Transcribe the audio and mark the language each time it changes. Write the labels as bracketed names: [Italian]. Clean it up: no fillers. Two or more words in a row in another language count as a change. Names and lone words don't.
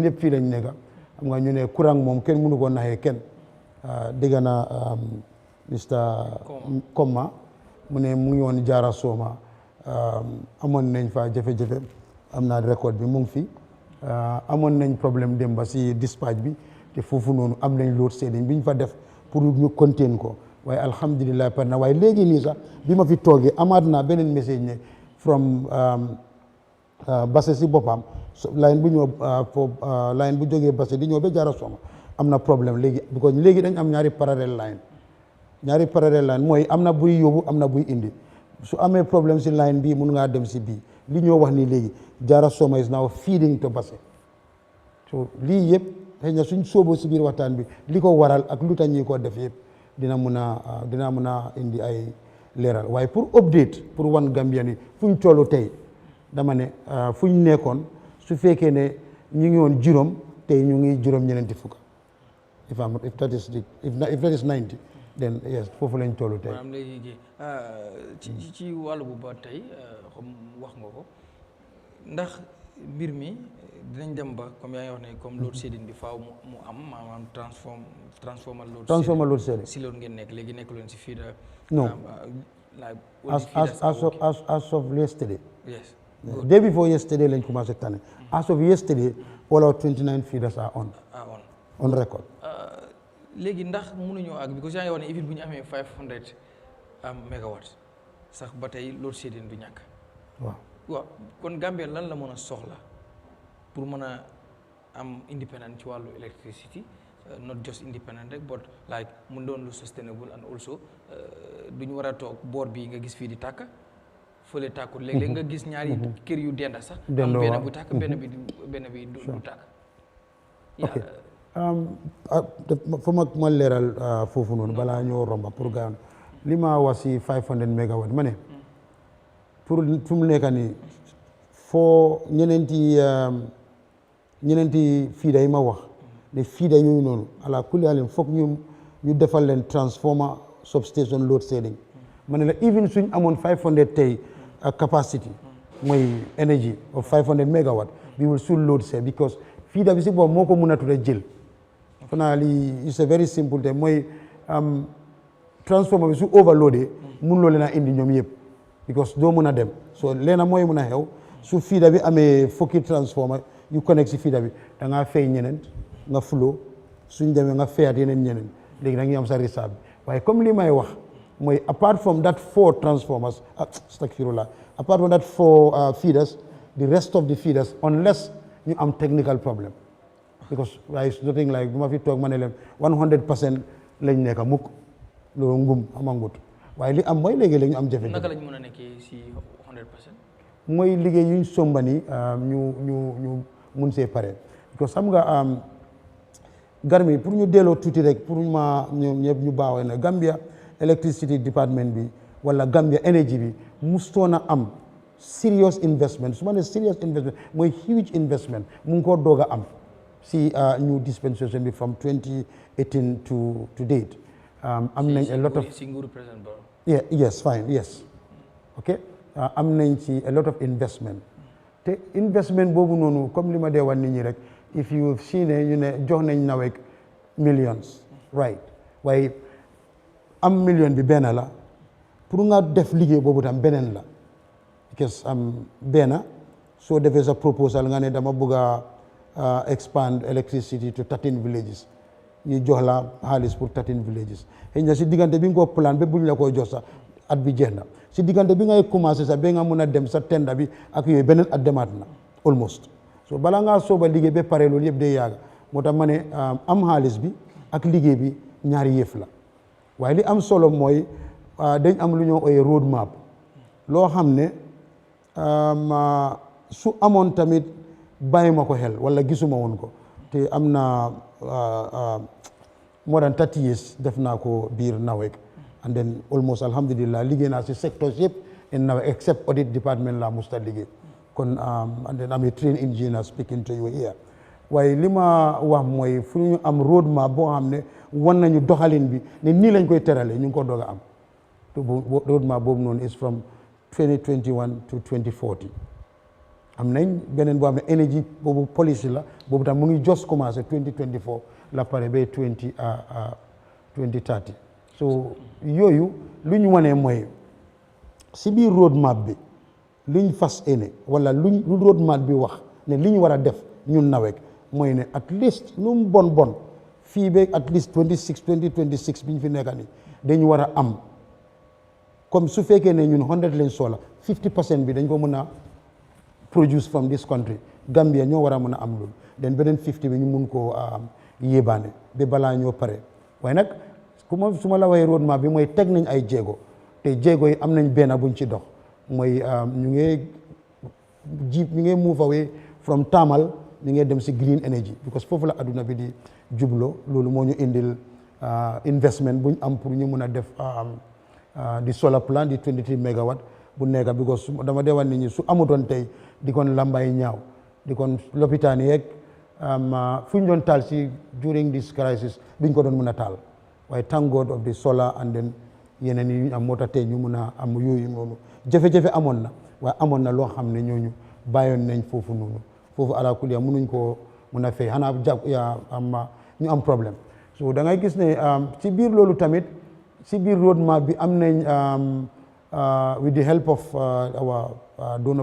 [Wolof] ñëpp fii lañ nekk xam nga ñu ne courant moom kenn mënu ko naxee kenn dégg na Mr Komma mu ne mu ngi woon Jaara Sooma amoon nañ fa jafe-jafe am naa record bi mu ngi fi amoon nañ problème démba si dispatch bi te foofu noonu am nañ [English] load shedding [Wolof] bi ñu fa def pour ñu contain ko waaye alhamdulilah par na waaye léegi nii sax bi ma fi toogee amaat naa beneen message ne from Basse si boppam line bu ñëw line bu jógee Basse di ñëw ba Jaara Sooma am na problème léegi because léegi dañ am ñaari [English] parallel line [Wolof] mooy am na buy yóbbu am na buy indi su amee problème si line bii mun ngaa dem si bii li ñoo wax nii léegi Jaara Sooma [English] is now feeding to Basse so [Wolof] lii yëpp xëy na suñ sóoboo si biir waxtaan bi li ko waral ak lu tax ñi ko def yëpp dinaa mun a indi ay leeral waaye pour update pour wan Gambia ni fuñ tollu tey dama ne fuñ nekkoon su fekkee ne ñu ngi woon juróom tey ñu ngi juróom ñeneenti fukk [English] if that is 90 then yes [Wolof] foofu lañ tollu tey. maanaam léegi ci wàllu bu ba tey xam wax nga ko ndax mbir mi dinañ dem ba comme yaa ngi wax ne comme [English] load shedding [Wolof] bi faaw mu am maanaam [English] transformer load shedding [Wolof] si loolu ngeen nekk léegi nekk leen si fii [English] no as of yesterday. Yes. Day before yesterday [Wolof] lañ commencé tane [English] as of yesterday all our 29 feeders are on record. [Wolof] léegi ndax mënuñoo ak because yaa ngi wax ne even bu ñu amee 500 megawatts sax ba tey load shedding du ñàkk. waaw kon Gambia lan la mën a soxla pour mën a am independent ci wàllu [English] electricity not just independent [Wolof] rek [English] but like [Wolof] mun doon lu sustainable [English] and also [Wolof] duñu war a toog boor bi nga gis fii di tàkk fële tàkkul léeg-léeg nga gis ñaari kër yu denda sax am benn bu tàkk benn bi du tàkk. ok fa ma leeral foofu noonu balaa ñoo romba pour gaan li ma wax si 500 mégawatt ma ne pour fu mu nekk nii foo ñeneenti fiida yi ma wax ne fiida yooyu noonu [Arabic] ala kulli halin [Wolof] foog ñu defal leen [English] transformer substation load shedding [Wolof] ma ne la even suñ amoon 500 tey capacity mooy [English] energy of 500 megawatt we will still load shed because [Wolof] fiida bi si boobu moo ko mun a tudd jël fanaa lii [English] it's a very simple [Wolof] te mooy transformer bi su overloadé mun loo leen a indi ñoom yëpp because doo mun a dem so leena mooy mun a xew su fiida bi amee fukki transformer yu connect si fiida bi da ngaa fay ñeneen nga flow suñ demee nga fayaat yeneen ñeneen léegi da nga am sa risaab bi waaye comme li may wax mooy [English] apart from that 4 transformers astaghfirullah apart from that 4 feeders the rest of the feeders unless [Wolof] ñu am [English] technical problem because it's nothing like [Wolof] bu ma fi toog ma ne leen 100% lañ nekk mukk loolu ngum amangut waaye li am mooy léegi-léegi ñu am jafe-jafe. naka lañ mën a nekkee si 100%. mooy liggéey yuñ sombani ñu mun see pare because xam nga garmi pour ñu delloo tuuti rek pour ñoom ñëpp ñu baaxee na Gambia electricity department bi wala Gambia energy bi mustoon a am [English] serious investment [Wolof] su ma ne [English] serious investment [Wolof] mooy [English] huge investment [Wolof] mu ngi koo doog a am si [English] new dispensation [Wolof] bi [English] from 2018 to date. [Wolof] am nañ [English] a lot of [Wolof] si nguuru président Barrow. [English] yes fine yes ok [Wolof] am nañ ci [English] a lot of investment [Wolof] te investment boobu noonu comme li ma dee wan nit ñi rek [English] if you see [Wolof] ne ñu ne jox nañ nawek [English] millions right [Wolof] waaye am million bi benn la pour nga def liggéey boobu tam beneen la because benn soo defee sa proposal nga ne dama bëgg a [English] expand electricity to 13 villages [Wolof] ñu jox la xaalis pour 13 villages xëy na si diggante bi nga ko plan ba buñ la koy jox sax at bi jeex na si diggante bi ngay commencé sax ba nga mun a dem sa tenda bi ak yooyu beneen at demaat na almost so balaa ngaa sooba liggéey ba pare loolu yëpp day yàgg moo tax ma ne am xaalis bi ak liggéey bi ñaari yëf la waaye li am solo mooy dañ am lu ñoo ooyee [English] road map [Wolof] loo xam ne su amoon tamit bàyyi ma ko xel wala gisuma woon ko te am na [English] more than 30 years [Wolof] def naa ko biir NAWEC [English] and then almost [Wolof] alhamdulillah liggéey naa si secteurs yëpp [English] in NAWEC except audit department [Wolof] la musta liggéey kon [English] and then I'm a trained engineer speaking to you here [Wolof] waaye li ma wax mooy fu ñu am [English] road map [Wolof] boo xam ne wan nañu doxalin bi ne nii lañ koy terale ñu ngi ko doog a am [English] road map [Wolof] boobu noonu [English] is from 2021 to 2040 [Wolof] am nañ beneen boo xam ne energy boobu policy la boobu tam mu ngi just commencé 2024 la pare ba 2030 so yooyu lu ñu wanee mooy si biir [English] road map [Wolof] bi luñ fas ene wala lu [English] road map [Wolof] bi wax ne li ñu war a def ñun NAWEC mooy ne [English] at least [Wolof] lu mu bon fii ba [English] at least [Wolof] 2026 bi ñu fi nekka ni dañu war a am comme su fekkee ne ñun 100 leen soxla 50% bi dañ ko mën a [English] produce from this country Gambia [Wolof] ñoo war a mën a am loolu den beneen 50 bi ñu mun koo yéebaane ba balaa ñoo pare waaye nag su ma la waxee [English] road map [Wolof] bi mooy teg nañ ay jéego te jéego yi am nañ benn buñ ci dox mooy ñu ngi [English] move away from thermal [Wolof] ñu ngi dem si [English] green energy because [Wolof] foofu la adduna bi di jublo loolu moo ñu indil investment buñ am pour ñu mun a def di [English] solar plant [Wolof] di 23 megawatt bu nekk because dama dee wan nit ñi su amutoon tey di kon lambay ñaaw di kon lopitaan yeeg fu ñu doon taal si [English] during this crisis [Wolof] duñ ko doon mën a taal waaye [English] thank God of the solar and then [Wolof] yeneen yi ñu am moo tax tey ñu mun a am yooyu noonu jafe-jafe amoon na waaye amoon na loo xam ne ñooñu bàyyoon nañ foofu noonu foofu ala kulli mënuñ koo mun a fay xanaa ñu am problème so da ngay gis ne ci biir loolu tamit ci biir road map bi am nañ [English] with the help of our donor